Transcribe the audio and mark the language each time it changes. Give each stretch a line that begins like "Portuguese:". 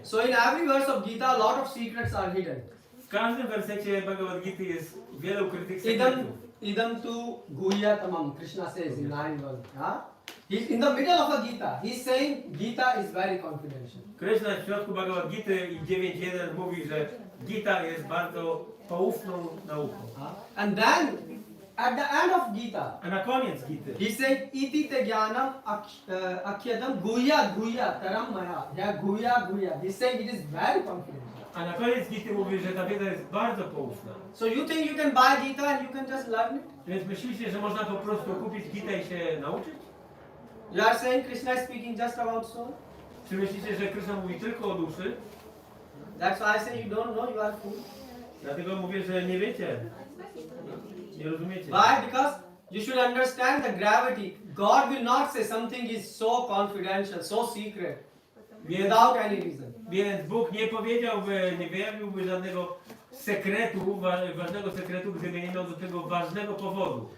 English: So in every verse of Gita, a lot of secrets are hidden.
Polish: W każdym wersecie Bhagavad-Gity jest wiele ukrytych
Sanskrit: Idam,
Polish: sekretów.
Sanskrit: idam tu guhyatamam,
English: Krishna says in 9 verse. He's in the middle of a Gita. He's saying Gita is very confidential.
Polish: Krishna w środku Bhagavad-Gity i 9.1 mówi, że Gita jest bardzo poufną nauką.
English: And then, at the end of Gita,
Polish: A na koniec Gity
English: he said,
Sanskrit: iti te jnanam akhyadam guhya taram maya.
English: Yeah, guhya. He's saying it is very confidential.
Polish: A na koniec Gity mówi, że ta wiedza jest bardzo poufna.
English: So you think you can buy Gita and you can just learn it?
Polish: Więc myślicie, że można po prostu kupić Gitę i się nauczyć?
English: You are saying Krishna is speaking just about soul?
Polish: Czy myślicie, że Krishna mówi tylko o duszy?
English: That's why I say you don't know, you are fool.
Polish: Dlatego mówię, że nie wiecie. Nie rozumiecie.
English: Why? Because you should understand the gravity. God will not say something is so confidential, so secret, without any reason.
Polish: Więc Bóg nie powiedziałby, nie wyjawiłby żadnego sekretu, ważnego sekretu, gdyby nie miał do tego ważnego powodu.